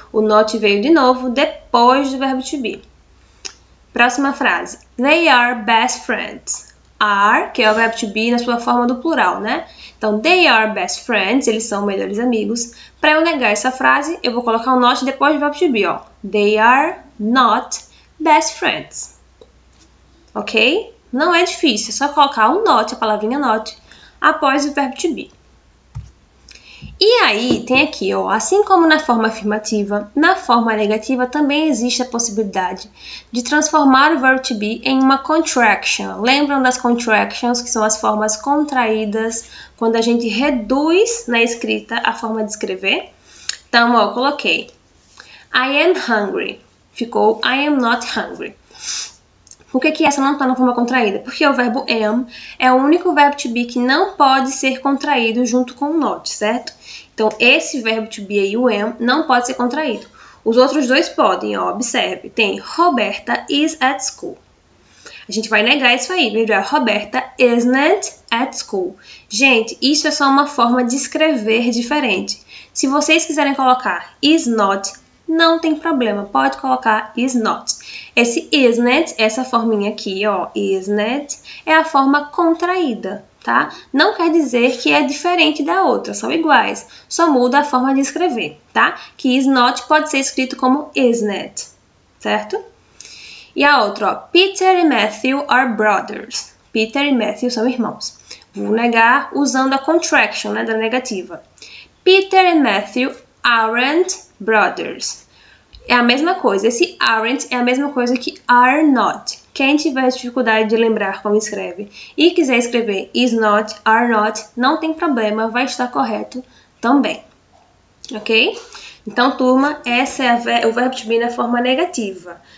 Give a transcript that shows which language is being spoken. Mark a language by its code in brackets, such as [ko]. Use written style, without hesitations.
[pt] O not veio de novo depois do verbo to be. Próxima frase. [en] They are best friends. [pt] Are, que é o verbo to be na sua forma do plural, né? Então, [en] they are best friends, [pt] eles são melhores amigos. Para eu negar essa frase, eu vou colocar o not depois do verbo to be, ó. [en] They are not best friends. [pt] Ok? Não é difícil, é só colocar o not, a palavrinha not, após o verbo to be. E aí, tem aqui, ó, assim como na forma afirmativa, na forma negativa também existe a possibilidade de transformar o verbo to be em uma contraction. Lembram das contractions, que são as formas contraídas quando a gente reduz na escrita a forma de escrever? Então, ó, eu coloquei [en] I am hungry. [pt] Ficou [en] I am not hungry. [pt] Por que essa não está na forma contraída? Porque o verbo am é o único verbo to be que não pode ser contraído junto com o not, certo? Então, esse verbo to be aí, o am, não pode ser contraído. Os outros 2 podem, ó, observe. Tem [en] Roberta is at school. [pt] A gente vai negar isso aí, viu? [en] Roberta isn't at school. [pt] Gente, isso é só uma forma de escrever diferente. Se vocês quiserem colocar is not, não tem problema, pode colocar is not. Esse isn't, essa forminha aqui, ó, isn't, é a forma contraída, tá? Não quer dizer que é diferente da outra, são iguais, só muda a forma de escrever, tá? Que is not pode ser escrito como isn't, certo? E a outra, ó, Peter e Matthew [en] are brothers. [pt] Peter e Matthew são irmãos. Vou negar usando a contraction, né, da negativa. [en] Peter [pt] e [en] Matthew aren't brothers. [pt] É a mesma coisa. Esse aren't é a mesma coisa que are not. Quem tiver dificuldade de lembrar como escreve e quiser escrever is not, are not, não tem problema, vai estar correto também. Ok? Então, turma, essa é o verbo to be na forma negativa.